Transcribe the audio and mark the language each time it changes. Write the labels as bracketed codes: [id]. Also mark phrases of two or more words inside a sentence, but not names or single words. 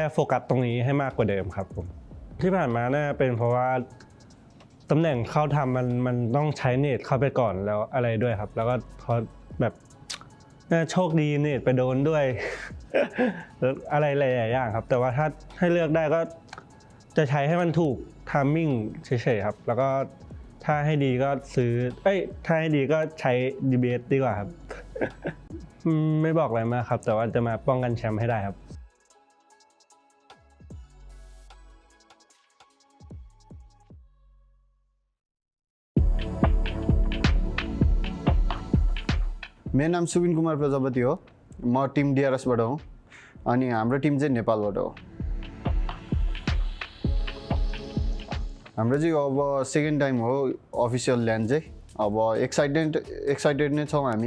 [th] โฟกัสตรงนี้ให้มากกว่าเดิมครับผมที่ผ่านมาน่าเป็นเพราะว่าตำแหน่งเข้าทำมันต้องใช้เนตเข้าไปก่อนแล้วอะไรด้วยครับแล้วก็พอแบบน่าโชคดีเนตไปโดนด้วย อะไรหลายๆอย่างครับแต่ว่าถ้าให้เลือกได้ก็จะใช้ให้มันถูกไทมิ่งเฉยๆครับแล้วก็ถ้าให้ดีก็ซื้อถ้าให้ดีก็ใช้ DBS ดีกว่าครับ ไม่บอกอะไรมากครับแต่ว่าจะมาป้องกันแชมป์ให้ได้ครับ [ne] मेरो नाम सुबिन कुमार प्रजापति हो म टिम डिआरएसबाट हो अनि हाम्रो टिम चाहिँ नेपालबाट हो हाम्रो चाहिँ अब [en] second time [ne] हो [en] official land [ne] चाहिँ अब एक्साइटेड नै छौँ हामी